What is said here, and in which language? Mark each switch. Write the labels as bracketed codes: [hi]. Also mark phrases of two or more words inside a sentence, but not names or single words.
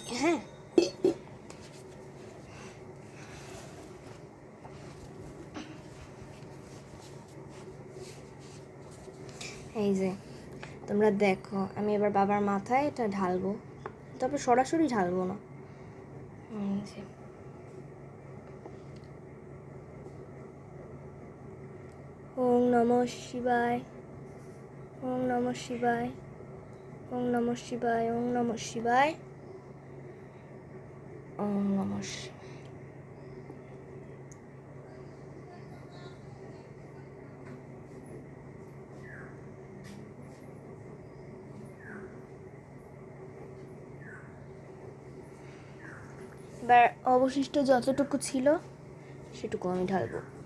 [bn] হ্যাঁ, এই যে তোমরা দেখো, আমি এবার বাবার মাথায় এটা ঢালবো, তবে সরাসরি ঢালবো না। এই যে [sa] ওম নমঃ শিবায়, ওম নমঃ শিবায়, ওম নমঃ শিবায়, ওম নমঃ শিবায়, ওম নমঃ শিবায়। [bn] এবার অবশিষ্ট যতটুকু ছিল সেটুকু আমি ঢালবো।